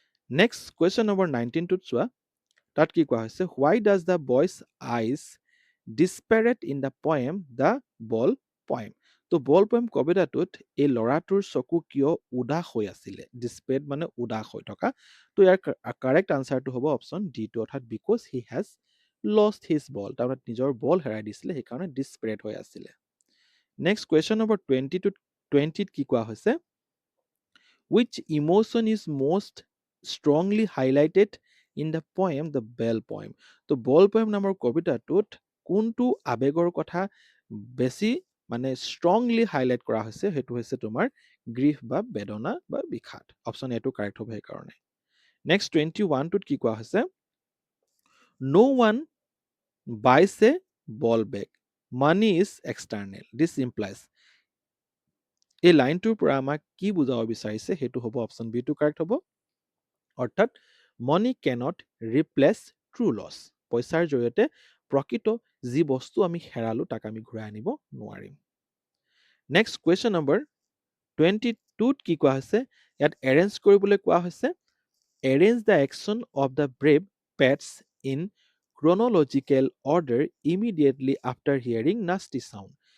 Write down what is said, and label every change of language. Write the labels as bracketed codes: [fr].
[as] Next question number 19টোত চোৱা, তাত কি কোৱা হৈছে, [en] Why does the boy's eyes desperate in the poem the ball poem. [as] তো বল পয়েম কবিতাটোত এই ল'ৰাটোৰ চকু কিয় উদাস হৈ আছিলে, ডিছপেৰেট মানে উদাস হৈ থকা। তো ইয়াৰ কাৰেক্ট আনচাৰটো হ'ব অপশ্যন ডিটো, অৰ্থাৎ [en] because he has lost his ball, [as] তাৰমানে নিজৰ বল হেৰাই দিছিলে, সেইকাৰণে ডিছপেৰেট হৈ আছিলে। নেক্সট কুৱেশ্যন নম্বৰ 20ত কি কোৱা হৈছে, [en] which emotion is most strongly highlighted in the poem the bell poem। [as] তো বল পয়েম নামৰ কবিতাটোত কোনটো আৱেগৰ কথা বেছি মানে ষ্ট্ৰংলি হাইলাইট কৰা হৈছে, সেইটো হৈছে তোমাৰ গ্ৰীফ বা বেদনা বা বিষাদ। অপশ্যন এটো কাৰেক্ট হ'ব সেইকাৰণে। নেক্সট 21টোত কি কোৱা হৈছে, [en] no one buys a ball bag, money is external, this implies। [as] এই লাইনটোৰ পৰা আমাক কি বুজাব বিচাৰিছে, সেইটো হ'ব অপশ্যন বিটো কাৰেক্ট হ'ব, অৰ্থাৎ [en] money cannot replace true loss, [as] পইচাৰ জৰিয়তে প্ৰকৃত যি বস্তু আমি হেৰালো তাক আমি ঘূৰাই আনিব নোৱাৰিম। নেক্সট কুৱেশ্যন নম্বৰ 22ত কি কোৱা হৈছে, ইয়াত এৰেঞ্জ কৰিবলৈ কোৱা হৈছে, [en] Arrange the action of the brave pets in chronological order immediately after hearing nasty sound.